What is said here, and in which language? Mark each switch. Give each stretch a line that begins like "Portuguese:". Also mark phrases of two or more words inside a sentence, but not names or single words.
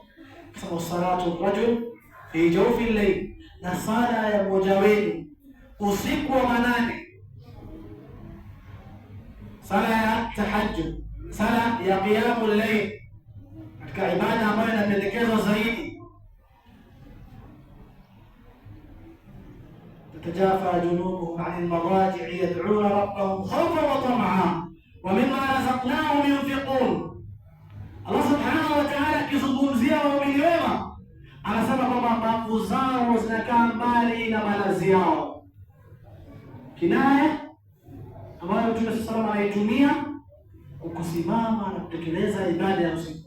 Swahili: Akasema
Arabic: وصلاة الرجل في جوف الليل,
Swahili: na sala ya mmoja wenu usiku wa manane, sala ya tahajjud, sala ya
Arabic: قيام الليل,
Swahili: katika ibada ambayo inapendekezwa zaidi.
Arabic: تتجافى جنوبهم عن المضاجع يدعون ربهم خوفا وطمعا ومما رزقناهم ينفقون. الله سبحانه وتعالى
Swahili: akizungumzia waumini wema anasema kwamba mbavu zao zinakaa mbali na malazi yao, kinaya ambayo Mtume sallallahu anaitumia kukusimama na kutekeleza ibada ya usiku.